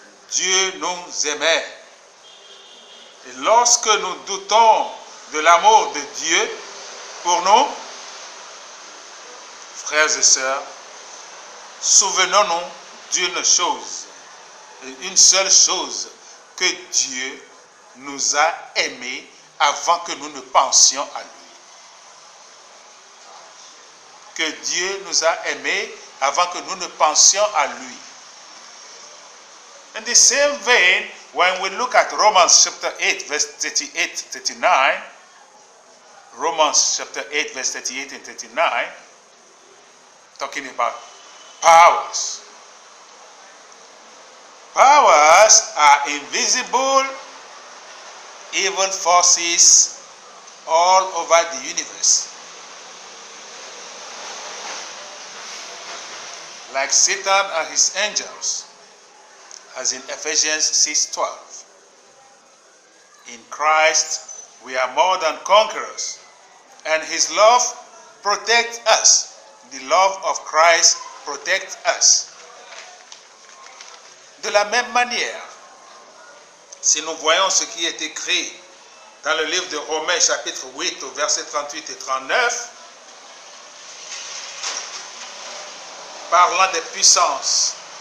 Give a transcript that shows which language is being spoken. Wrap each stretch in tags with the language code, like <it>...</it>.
<fr>Dieu nous aimait. Et lorsque nous doutons de l'amour de Dieu pour nous, frères et sœurs, souvenons-nous d'une chose, une seule chose, que Dieu nous a aimés avant que nous ne pensions à lui. Que Dieu nous a aimés avant que nous ne pensions à lui.</fr> <en>In the same vein, when we look at Romans chapter 8, verse 38-39, Romans chapter 8, verse 38 and 39, talking about powers. Powers are invisible, evil forces all over the universe. Like Satan and his angels, as in Ephesians 6:12. In Christ, we are more than conquerors, and His love protects us. The love of Christ protects us.</en> <fr>De la même manière, si nous voyons ce qui est écrit dans le livre de Romains, chapitre 8, au verset 38 et 39, parlant des puissances.</fr>